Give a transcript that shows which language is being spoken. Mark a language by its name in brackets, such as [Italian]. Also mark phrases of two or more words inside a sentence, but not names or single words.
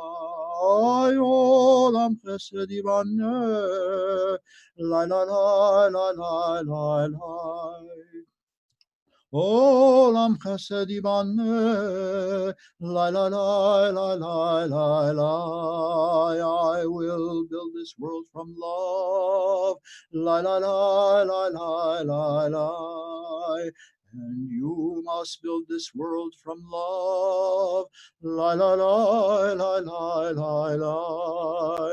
[Hebrew] עולם חסד יבנה, la la la la la la la. עולם חסד יבנה, la la la la la la la. [English] I will build this world from love, la la la la la la la. And you must build this world from love, la la la la la la la.